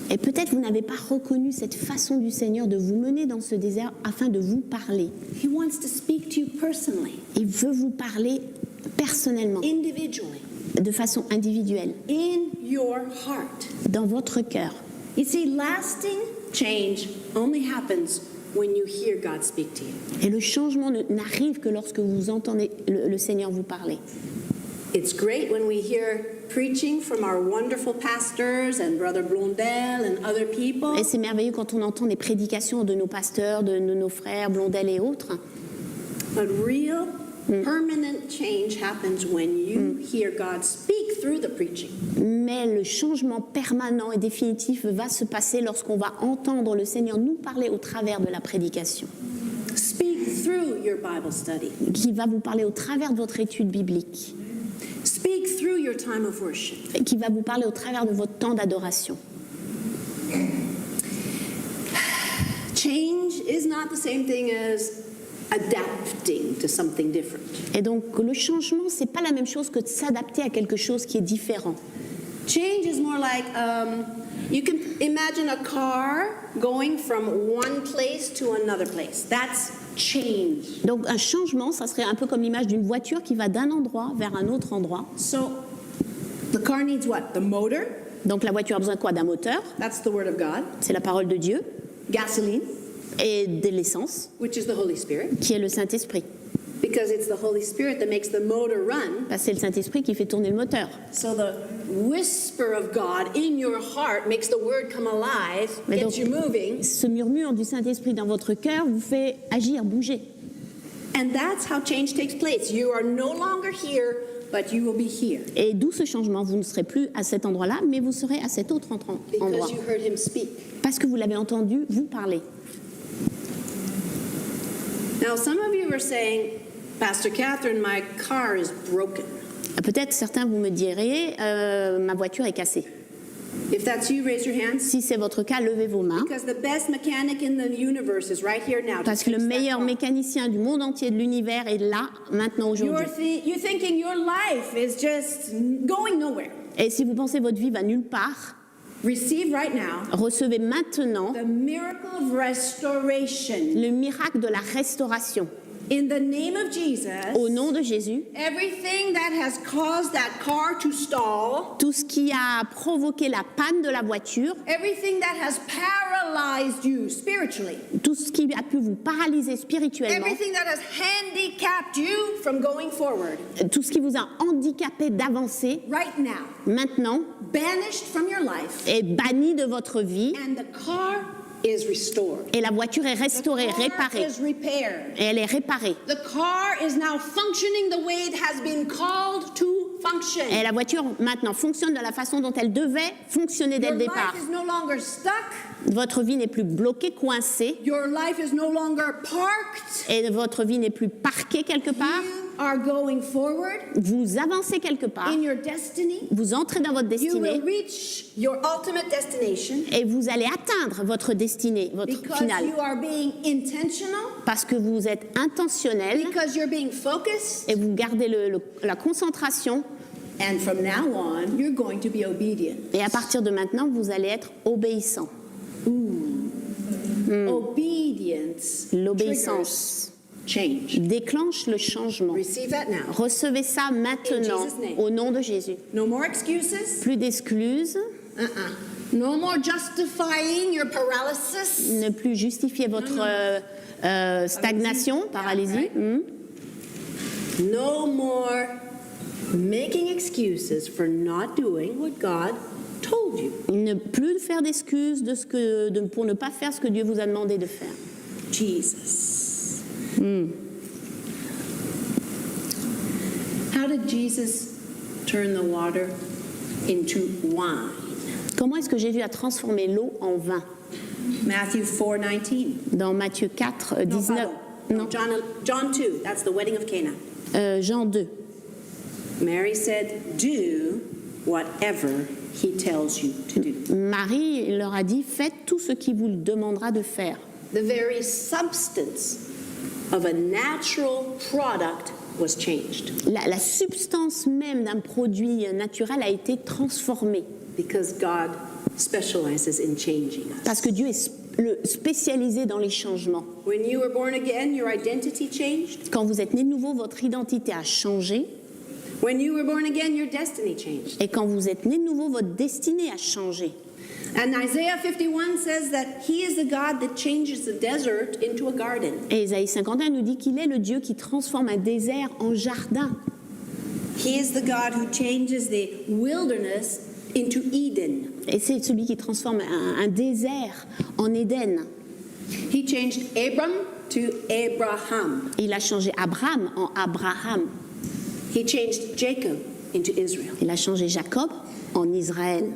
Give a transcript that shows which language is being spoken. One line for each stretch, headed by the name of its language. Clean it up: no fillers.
French: Et peut-être vous n'avez pas reconnu cette façon du Seigneur de vous mener dans ce désert afin de vous parler.
English: He wants to speak to you personally,
French: Il veut vous parler personnellement,
English: individually,
French: de façon individuelle,
English: in your heart.
French: dans votre cœur.
English: You see, lasting change only happens when you hear God speak to you.
French: Et le changement n'arrive que lorsque vous entendez le Seigneur vous parler.
English: It's great when we hear preaching from our wonderful pastors and Brother Blondel and other people.
French: Et c'est merveilleux quand on entend des prédications de nos pasteurs, de nos frères, Blondel et autres.
English: But real, permanent change happens when you hear God speak through the preaching.
French: Mais le changement permanent et définitif va se passer lorsqu'on va entendre le Seigneur nous parler au travers de la prédication,
English: Speak through your Bible study.
French: qui va vous parler au travers de votre étude biblique,
English: Speak through your time of worship.
French: et qui va vous parler au travers de votre temps d'adoration.
English: Change is not the same thing as adapting to something different.
French: Et donc le changement, c'est pas la même chose que de s'adapter à quelque chose qui est différent.
English: Change is more like you can imagine a car going from one place to another place. That's change.
French: Donc un changement, ça serait un peu comme l'image d'une voiture qui va d'un endroit vers un autre endroit.
English: So the car needs what? The motor.
French: Donc la voiture a besoin de quoi? D'un moteur,
English: That's the word of God.
French: c'est la parole de Dieu,
English: Gasoline,
French: et de l'essence,
English: which is the Holy Spirit,
French: qui est le Saint-Esprit.
English: because it's the Holy Spirit that makes the motor run.
French: Parce que c'est le Saint-Esprit qui fait tourner le moteur.
English: So the whisper of God in your heart makes the word come alive,
French: Mais
English: gets
French: donc-
English: you moving,
French: Ce murmure du Saint-Esprit dans votre cœur vous fait agir, bouger.
English: and that's how change takes place. You are no longer here but you will be here
French: Et d'où ce changement? Vous ne serez plus à cet endroit-là, mais vous serez à cet autre endroit.
English: because you heard him speak.
French: Parce que vous l'avez entendu vous parler.
English: Now, some of you are saying, Pastor Catherine, my car is broken.
French: Peut-être certains vous me direz, ma voiture est cassée.
English: If that's you, raise your hands.
French: Si c'est votre cas, levez vos mains.
English: Because the best mechanic in the universe is right here now. to
French: Parce que le
English: fix that
French: meilleur
English: car.
French: mécanicien du monde entier de l'univers est là, maintenant, aujourd'hui.
English: You're thinking your life is just going nowhere.
French: Et si vous pensez votre vie va nulle part,
English: Receive right now
French: recevez maintenant
English: the miracle of restoration.
French: le miracle de la restauration.
English: In the name of Jesus,
French: Au nom de Jésus,
English: everything that has caused that car to stall,
French: tout ce qui a provoqué la panne de la voiture,
English: everything that has paralyzed you spiritually,
French: tout ce qui a pu vous paralyser spirituellement,
English: everything that has handicapped you from going forward,
French: tout ce qui vous a handicapé d'avancer,
English: right now,
French: maintenant,
English: banished from your life,
French: est banni de votre vie
English: and the car is restored.
French: et la voiture est restaurée,
English: The car
French: réparée.
English: is repaired.
French: Et elle est réparée.
English: The car is now functioning the way it has been called to function.
French: Et la voiture maintenant fonctionne de la façon dont elle devait fonctionner dès
English: Your
French: le
English: life
French: départ.
English: is no longer stuck.
French: Votre vie n'est plus bloquée, coincée,
English: Your life is no longer parked.
French: et votre vie n'est plus parquée quelque part.
English: You are going forward
French: Vous avancez quelque part,
English: in your destiny.
French: vous entrez dans votre
English: You will
French: destinée
English: reach your ultimate destination
French: et vous allez atteindre votre destinée, votre
English: because
French: finale.
English: you are being intentional,
French: Parce que vous êtes intentionnel
English: because you're being focused,
French: et vous gardez la concentration.
English: and from now on, you're going to be obedient.
French: Et à partir de maintenant, vous allez être obéissant.
English: Obedience
French: L'obéissance
English: triggers change.
French: déclenche le changement.
English: Receive that now.
French: Recevez ça maintenant
English: In Jesus' name.
French: au nom de Jésus.
English: No more excuses.
French: Plus d'excuses,
English: No more justifying your paralysis.
French: ne plus justifier votre stagnation, paralysie.
English: No more making excuses for not doing what God told you.
French: Ne plus faire d'excuses pour ne pas faire ce que Dieu vous a demandé de faire.
English: Jesus. How did Jesus turn the water into wine?
French: Comment est-ce que Jésus a transformé l'eau en vin?
English: Matthew 4:19.
French: Dans Matthieu 4,
English: No,
French: 19, pardon. non,
English: John 2. That's the wedding of Cana.
French: Jean 2.
English: Mary said, "Do whatever he tells you to do."
French: Marie leur a dit, faites tout ce qu'il vous demandera de faire.
English: The very substance of a natural product was changed
French: La substance même d'un produit naturel a été transformée
English: because God specializes in changing us.
French: parce que Dieu est spécialisé dans les changements.
English: When you were born again, your identity changed.
French: Quand vous êtes né de nouveau, votre identité a changé.
English: When you were born again, your destiny changed.
French: Et quand vous êtes né de nouveau, votre destinée a changé.
English: And Isaiah 51 says that he is the God that changes the desert into a garden.
French: Et Ésaïe 51 nous dit qu'il est le Dieu qui transforme un désert en jardin.
English: He is the God who changes the wilderness into Eden.
French: Et c'est celui qui transforme un désert en Éden.
English: He changed Abram to Abraham.
French: Il a changé Abraham en Abraham.
English: He changed Jacob into Israel.
French: Il a changé Jacob en Israël.